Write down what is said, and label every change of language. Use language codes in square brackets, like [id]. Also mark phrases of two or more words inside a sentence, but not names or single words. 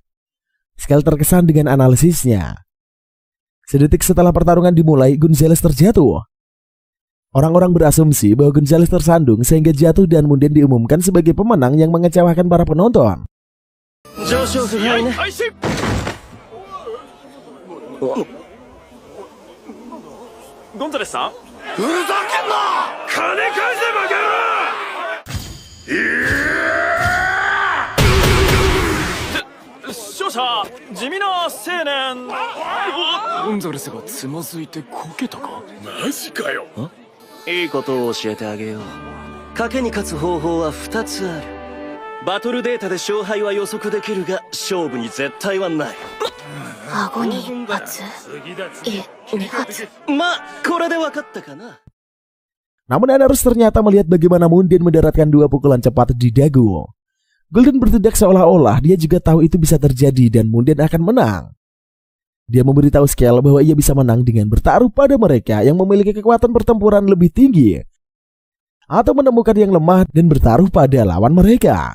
[id] Skill terkesan dengan analisisnya. Sedetik setelah pertarungan dimulai, Gonzales terjatuh. Orang-orang berasumsi bahwa Gonzales tersandung sehingga jatuh dan Mundane diumumkan sebagai pemenang yang mengecewakan para penonton. [ja] Gonzales-san? ふざけんな！金返せバカ野郎！勝者地味な青年。ゴンザレスがつまずいてこけたか？マジかよ。いいことを教えてあげよう。賭けに勝つ方法は2つある。バトルデータで勝敗は予測できるが勝負に絶対はない。顎に一発、二発。まあこれで分かったかな。 [id] Namun Anarus ternyata melihat bagaimana Mundane mendaratkan 2 pukulan cepat di dagu. Golden bertindak seolah-olah dia juga tahu itu bisa terjadi dan Mundane akan menang. Dia memberitahu Skill bahwa ia bisa menang dengan bertaruh pada mereka yang memiliki kekuatan pertempuran lebih tinggi, atau menemukan yang lemah dan bertaruh pada lawan mereka.